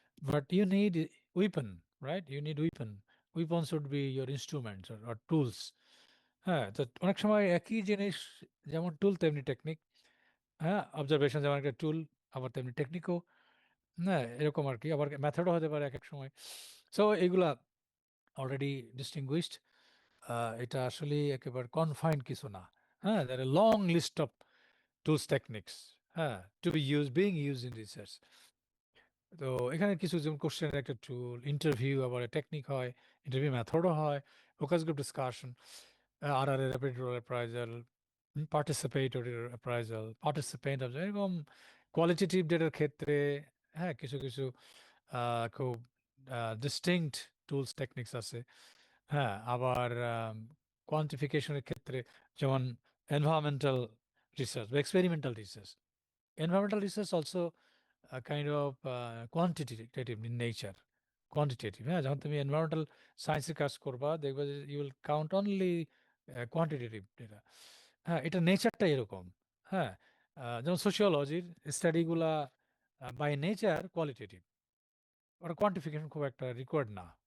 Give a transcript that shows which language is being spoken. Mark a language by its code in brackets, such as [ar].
[en] But you need weapon, right? You need weapon. Weapons would be your instruments or tools. [bn] হ্যাঁ, তো অনেক সময় একই জিনিস, যেমন টুল তেমনি টেকনিক। হ্যাঁ, অবজারভেশন যেমন একটা টুল, আবার তেমনি টেকনিকও, হ্যাঁ, এরকম আর কি। আবার মেথডও হতে পারে এক এক সময়। সো এগুলা [en] Already distinguished. [bn] এটা আসলে একেবারে কনফাইন্ড কিছু না। [en] হ্যাঁ, there are long list of tools techniques, হ্যাঁ, to be use, being use in research. [bn] তো এখানে কিছু যেমন কোশ্চেনের একটা টুল, ইন্টারভিউ আবার টেকনিক হয়, ইন্টারভিউ মেথডও হয়, focus group discussion, RRA rapid role appraisal, participatory appraisal, participant এরকম। কোয়ালিটেটিভ ডেটার ক্ষেত্রে হ্যাঁ, কিছু কিছু খুব ডিস্টিংক্ট টুলস টেকনিক্স আছে। হ্যাঁ, আবার কোয়ান্টিফিকেশনের ক্ষেত্রে যেমন এনভায়রনমেন্টাল রিসার্চ বা experimental research. [en] Environmental research also kind of quantitative in nature. Quantitative, হ্যাঁ, [bn] যখন তুমি এনভায়রনমেন্টাল সায়েন্সের কাজ করবা, দেখবে যে [en] You will count only quantitative data. [bn] হ্যাঁ, এটা নেচারটা এরকম। হ্যাঁ, যেমন সোশিওলজির স্টাডিগুলা বাই নেচার কোয়ালিটেটিভ, ওটা কোয়ান্টিফিকেশন খুব একটা রিকোয়ার্ড না।